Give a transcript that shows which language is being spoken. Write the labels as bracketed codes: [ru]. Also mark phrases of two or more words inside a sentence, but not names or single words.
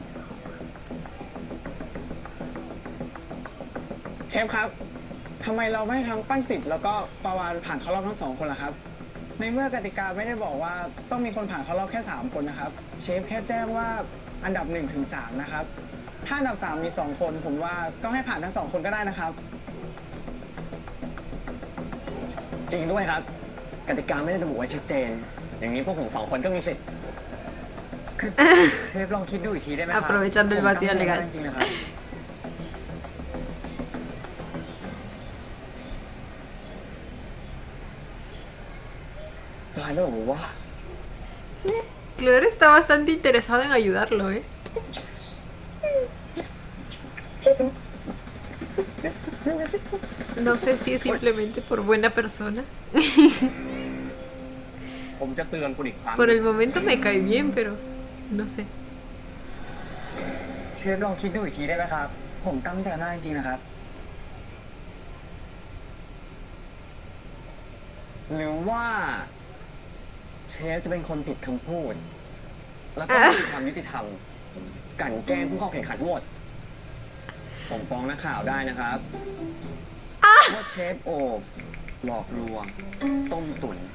[th] เชฟครับ ทำไมเราไม่ให้ทั้งปั้นสิทธิ์แล้วก็ปาวานผ่านเข้ารอบทั้ง2 คนล่ะครับ ในเมื่อกติกาไม่ได้บอกว่าต้องมีคนผ่านเข้ารอบแค่3 คนนะครับ เชฟแค่แจ้งว่าอันดับ 1-3 นะครับ ถ้าอันดับ 3 มี 2 คน ผมว่าก็ให้ผ่านทั้ง 2 คนก็ได้นะครับ จริงด้วยครับ กติกาไม่ได้ระบุไว้ชัดเจน อย่างนี้พวกผม2 คนก็มีสิทธิ์คือเชฟลองคิดดูอีกทีได้ไหมครับ [es] Aprovechando el vacío legal. [th] จริงๆนะครับร้ายแล้วเหรอวะ [es] Kluber está bastante interesado en ayudarlo, ¿eh? No sé si es simplemente por buena persona. [th] ผมจะเตือนคุณอีกครั้ง [es] Por el momento me cae bien, pero no sé. [th] เชฟลองคิดดูอีกทีได้ไหมครับ ผมตั้งใจมากจริงๆนะครับ หรือว่าเชฟจะเป็นคนผิดคำพูด แล้วก็ไม่มีความยุติธรรมกลั่นแกล้งผู้เข้าแข่งขันหมด ผมฟ้องนักข่าวได้นะครับว่าเชฟโอบหลอกลวง ต้มตุ๋น